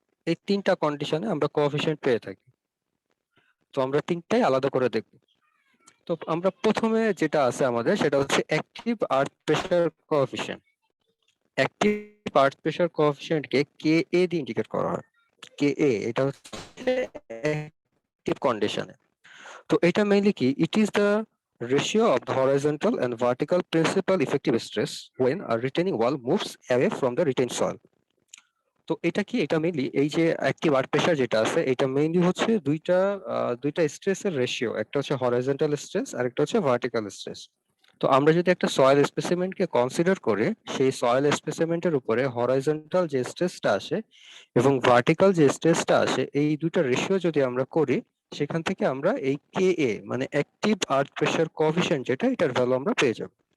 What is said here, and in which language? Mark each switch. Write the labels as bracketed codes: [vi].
[bn] এই তিনটা কন্ডিশনে আমরা কোএফিসিয়েন্ট পেয়ে থাকি। তো আমরা তিনটাই আলাদা করে দেখব। তো আমরা প্রথমে যেটা আছে আমাদের সেটা হচ্ছে অ্যাক্টিভ আর্থ প্রেসার কোএফিসিয়েন্ট। অ্যাক্টিভ আর্থ প্রেসার কোএফিসিয়েন্টকে কে এ দিয়ে ইন্ডিকেট করা হয়। কে এ এটা হচ্ছে অ্যাক্টিভ কন্ডিশনে। তো এটা মেইনলি কি, [en] It is the ratio of the horizontal and vertical principal effective stress when a retaining wall moves away from the retained soil. [bn] তো এটা কি, এটা মেইনলি এই যে অ্যাক্টিভ আর্থ প্রেসার যেটা আছে এটা মেইনলি হচ্ছে দুইটা স্ট্রেসের রেশিও, একটা হচ্ছে হরাইজন্টাল স্ট্রেস আর একটা হচ্ছে ভার্টিক্যাল স্ট্রেস। তো আমরা যদি একটা সয়েল স্পেসিমেন্টকে কনসিডার করে সেই সয়েল স্পেসিমেন্টের উপরে হরাইজন্টাল যে স্ট্রেসটা আসে এবং ভার্টিক্যাল যে স্ট্রেসটা আসে, এই দুইটা রেশিও যদি আমরা করি, সেখান থেকে আমরা এই কে এ মানে অ্যাক্টিভ আর্থ প্রেসার কোএফিসিয়েন্ট যেটা, এটার ভ্যালু আমরা পেয়ে যাব।